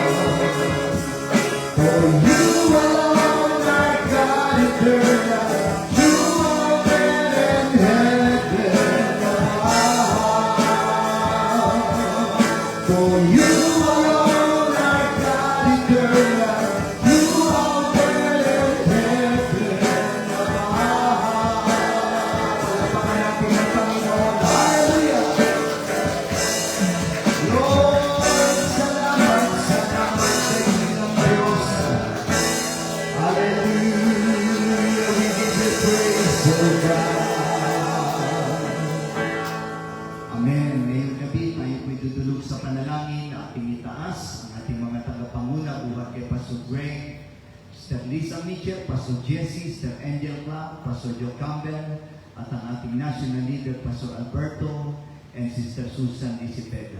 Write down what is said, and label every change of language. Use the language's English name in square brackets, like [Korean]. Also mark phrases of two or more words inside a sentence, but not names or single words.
[English] For you alone are God eternal. You are better than for you alone are God eternal. You are better than [Filipino] Palapakan natin ang Panginoon. Hallelujah! Lord, salamat sa inyong Diyos. [English] Hallelujah! We give you praise, O God. Amen. [Filipino] Ngayong gabi, tayo po'y dudulog sa panalangin na ating itaas ang ating mga tagapanguna buhat kay Pastor Greg, Sister Lisa Mitchell, Pastor Jesse, Sister Angel Clark, Pastor Joe Campbell, at ang ating national leader, Pastor Alberto, and Sister Susan Isipega.